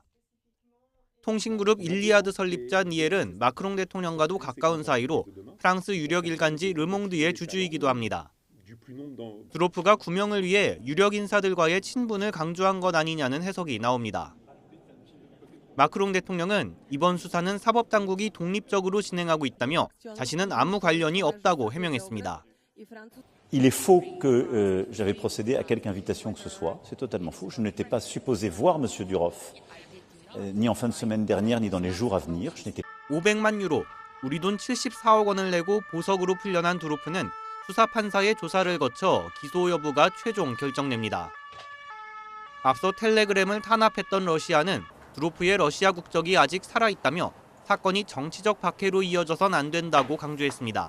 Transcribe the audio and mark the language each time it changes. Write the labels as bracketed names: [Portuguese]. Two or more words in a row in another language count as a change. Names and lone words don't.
[Korean] 통신그룹 일리아드 설립자 니엘은 마크롱 대통령과도 가까운 사이로 프랑스 유력 일간지 르몽드의 주주이기도 합니다. 드로프가 구명을 위해 유력 인사들과의 친분을 강조한 것 아니냐는 해석이 나옵니다. 마크롱 대통령은 이번 수사는 사법당국이 독립적으로 진행하고 있다며 자신은 아무 관련이 없다고 해명했습니다. [French] Il est faux que j'avais procédé à quelque invitation que ce soit. C'est totalement faux. Je n'étais pas supposé voir M. Duroff, ni en fin de semaine dernière, ni dans les jours à venir. [Korean] 500만 유로, 우리 돈 74억 원을 내고 보석으로 풀려난 드로프는 수사 판사의 조사를 거쳐 기소 여부가 최종 결정됩니다. 앞서 텔레그램을 탄압했던 러시아는 드로프의 러시아 국적이 아직 살아있다며 사건이 정치적 박해로 이어져선 안 된다고 강조했습니다.